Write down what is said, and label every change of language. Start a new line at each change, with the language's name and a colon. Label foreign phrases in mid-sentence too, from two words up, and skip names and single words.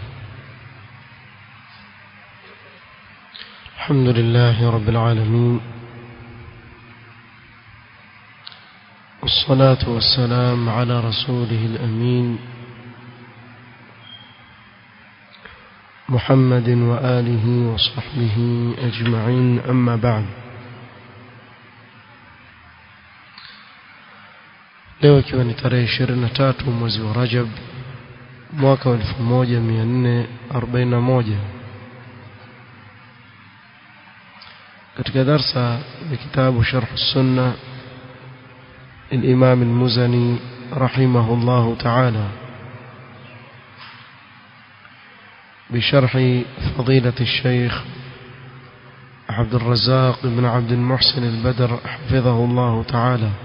Arabic: الحمد لله رب العالمين، والصلاة والسلام على رسوله الأمين محمد وآله وصحبه أجمعين، أما بعد.
Swahili: leo ikiwa ni tarehe 23 mwezi wa Rajab mwaka wa 1441 katika darsa ya kitabu Sharh Sunna
Arabic: الإمام المزني رحمه الله تعالى بشرح فضيلة الشيخ عبد الرزاق بن عبد المحسن البدر حفظه الله تعالى.